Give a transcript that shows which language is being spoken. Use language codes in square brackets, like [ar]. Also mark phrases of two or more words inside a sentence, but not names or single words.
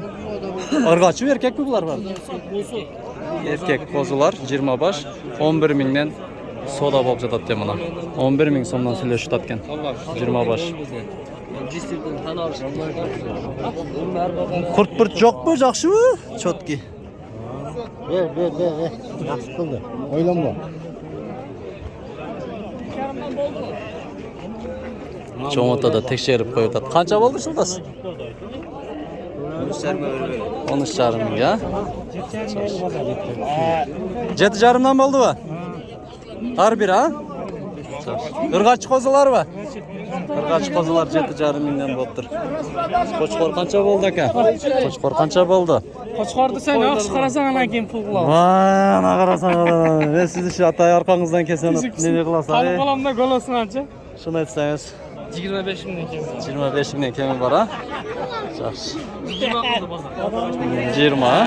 [ky] Ыргачы эркекпи булар бар? Эркек козулар 20 баш 11 миңден сода болуп жатат де мына. 11 миң сомдон сүйлөшүп аткен. 20 баш. Курт-пурт жокпу, жакшыбы? Чоткий. [uz] Yaxshi qildi. O'ylanma. [ky] Чоң отада текшерип коюп атат. Канча болду жылдас? 13,5 миң, я? 7,5 болдубу? Ар бир, а? Ыргачы козуларбы? Ыргачы козулар 7,5 миңден болуптур. Кочкор канча болду ака? Кочкор канча болду? [uz] Qo'chqorni sen yaxshi qarasang anan keyin pul qilamiz. Vay, ana qarasang. Men sizni shu atay orqangizdan kelsam, nima qilasiz? Qani qo'limda golosin ancha. Shuni aytsangiz. 25 mingdan keyin. 25 mingdan kemi bor, ha? Yaxshi. 20.